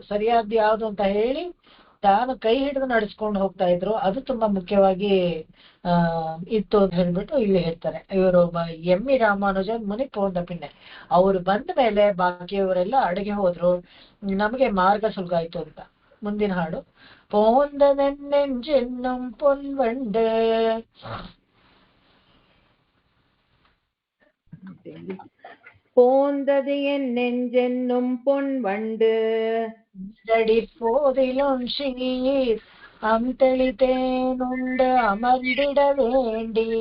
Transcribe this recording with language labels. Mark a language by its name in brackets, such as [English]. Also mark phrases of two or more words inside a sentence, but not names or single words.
[Kannada] ಸರಿಯಾದ ಯಾವ್ದು ಅಂತ ಹೇಳಿ ತಾನು ಕೈ ಹಿಡಿದು ನಡೆಸ್ಕೊಂಡು ಹೋಗ್ತಾ ಇದ್ರು, ಅದು ತುಂಬಾ ಮುಖ್ಯವಾಗಿ ಇತ್ತು ಅಂತ ಹೇಳ್ಬಿಟ್ಟು ಇಲ್ಲಿ ಹೇಳ್ತಾರೆ. ಇವರು ಎಮ್ಮಿ ರಾಮಾನುಜನ್ ಮುನಿ [Tamil] போந்த பின்னே, [Kannada] ಅವರು ಬಂದ ಮೇಲೆ ಬಾಕಿಯವರೆಲ್ಲ ಅಡುಗೆ ಹೋದ್ರು, ನಮಗೆ ಮಾರ್ಗ ಸುಲಗಾಯ್ತು ಅಂತ. ಮುಂದಿನ ಹಾಡು, ಪೋಂದನೆನ್ನೆಂಜೆನ್ನುಂ ಪೊನ್ವಂಡು. [Tamil] போந்தது என் நெஞ்சென்னும் பொன் வண்டு போதிலும் சீர் அம்தளித்தேனுண்டு அமர்ந்திட வேண்டி.